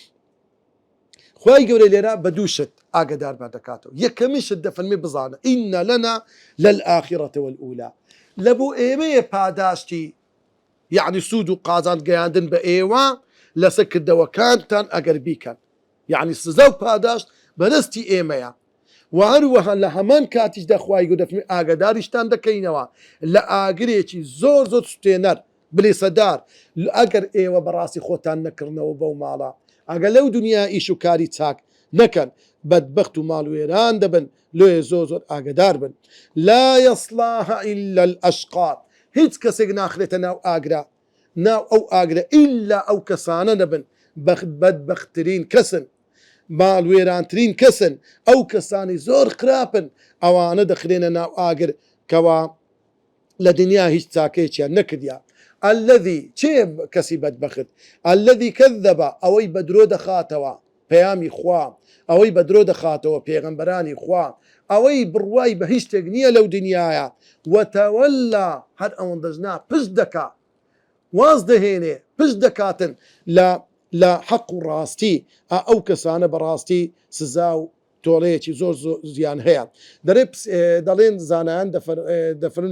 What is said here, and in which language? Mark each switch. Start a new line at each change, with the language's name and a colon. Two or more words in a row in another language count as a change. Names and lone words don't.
Central Kurdish: خوای گەورە لێرە بە دوو شت ئاگادارمان دەکاتەوە یەکەمی شت دەفەرمێ بزانە ئینە لەنا لەلئاخرەتە وەلئولا لە بۆ ئێمەیە پاداشتی یعنی سوود و قازان گەیاندن بە ئێوە لەسەر کردەوەکانتان ئەگەر بیکەن یعنی سزا و پاداشت بەدەستی ئێمەیە و هەروەها لە هەمان کاتیشدا خوای گەورە دەفەرمێ ئاگاداریشتان دەکەینەوە لە ئاگرێکی زۆر زۆر سوتێنەر بلێسەدار ئەگەر ئێوە بەڕاستی خۆتان نەکردنەوە بەو ماڵە ئەگەر لەو دنیا ئیش و کاری چاک نەکەن بەدبەخت و ماڵ وێران دەبن لێ زۆر زۆر ئاگدار بن
Arabic: لا يصلاها إلا الأشقى
Central Kurdish: هیچ کەسێک ناخرێتە ناو ئاگرا ناو ئەو ئاگرە ئیلا ئەو کەسانە دەبن بەدبەختترین کەسن ماڵ وێرانترین کەسن ئەو کەسانی زۆر خراپن ئەوانە دەخرێنە ناو ئاگر کەوا لە دنیا هیچ چاکەیەکیان نەکردیا الذي چێ کەسی بەدبەخت
Arabic: الذي كذب
Central Kurdish: ئەوەی بە درۆ دەخاتەوە پەیامی خوا ئەوەی بە درۆ دەخاتەوە پێغەمبەرانی خوا ئەوەی بڕوای بە هیچ شتێک نییە لەو دنیاە وتەوەلا هەر ئەوەندەژنا پشت دەکا واز دەهێنێ پشت دەکاتن لە حەق و ڕاستی ئەو کەسانە بەڕاستی سزا و تۆڵەیەکی زۆر زیان هەیە دەڵێن زانایان دەفرن